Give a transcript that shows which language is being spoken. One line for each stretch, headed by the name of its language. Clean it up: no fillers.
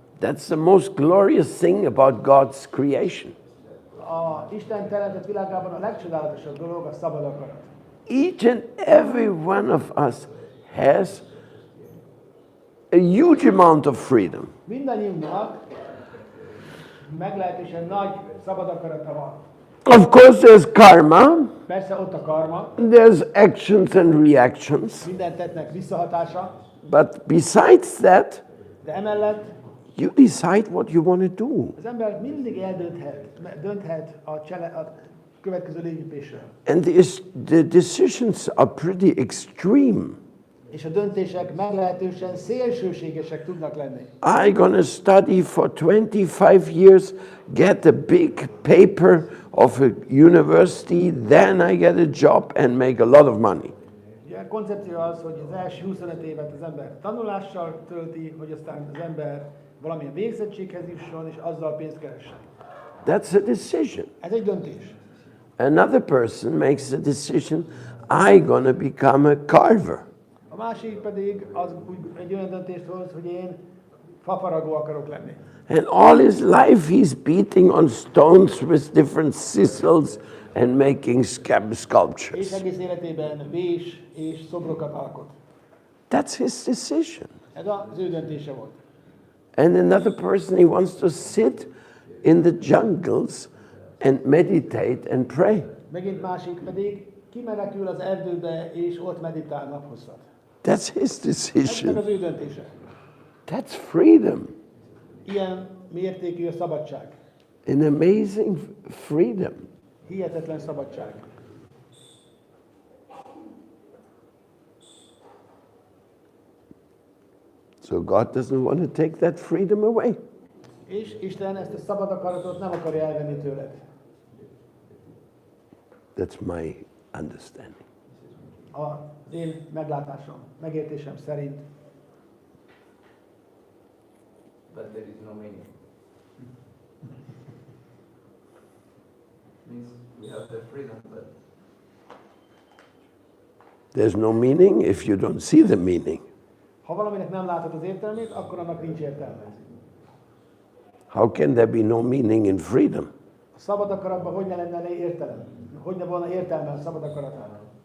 English: That's the most glorious thing about God's creation.
Hungarian: A Isten teremtett világában a legcsodálatosabb dolog a szabad akarat.
English: Each and every one of us has a huge amount of freedom.
Hungarian: Mindannyiunknak meglehetősen nagy szabad akarata van.
English: Of course, there's karma,
Hungarian: Persze ott a karma,
English: there's actions and reactions,
Hungarian: minden tettnek visszahatása,
English: but besides that,
Hungarian: de emellett
English: you decide what you want to do.
Hungarian: az ember mindig dönthet a következő lépésről.
English: And the decisions are pretty extreme.
Hungarian: És a döntések meglehetősen szélsőségesek tudnak lenni.
English: I'm gonna study for 25 years, get a big paper of a university, then I get a job and make a lot of money.
Hungarian: Ugye a koncepció az, hogy az első 25 évet az ember tanulással tölti, hogy aztán az ember valamilyen végzettséghez jusson, és azzal pénzt keressen.
English: That's a decision.
Hungarian: Ez egy döntés.
English: Another person makes the decision, I'm gonna become a carver.
Hungarian: A másik pedig egy olyan döntést hoz, hogy én fafaragó akarok lenni.
English: And all his life he's beating on stones with different chisels and making
Hungarian: És
English: sculptures.
Hungarian: egész életében vés és szobrokat alkot.
English: That's his decision.
Hungarian: Ez az ő döntése volt.
English: And another person, he wants to sit in the jungles and meditate and pray.
Hungarian: Megint másik pedig kimenekül az erdőbe és ott meditál naphosszat.
English: That's his
Hungarian: Ez meg
English: decision.
Hungarian: az ő döntése.
English: That's freedom.
Hungarian: Ilyen mértékű a szabadság.
English: An amazing freedom.
Hungarian: Hihetetlen szabadság.
English: So God doesn't want to take that freedom away.
Hungarian: És Isten ezt a szabad akaratot nem akarja elvenni tőled.
English: That's my understanding.
Hungarian: Az én meglátásom, megértésem szerint.
English: But there is no meaning. Means we have the freedom, but There's no meaning if you don't see the meaning.
Hungarian: Ha valaminek nem látod az értelmét, akkor annak nincs értelme.
English: How can there be no meaning in freedom?
Hungarian: A szabad akaratban hogy ne lenne értelem? Hogy ne volna értelme a szabad akaratában?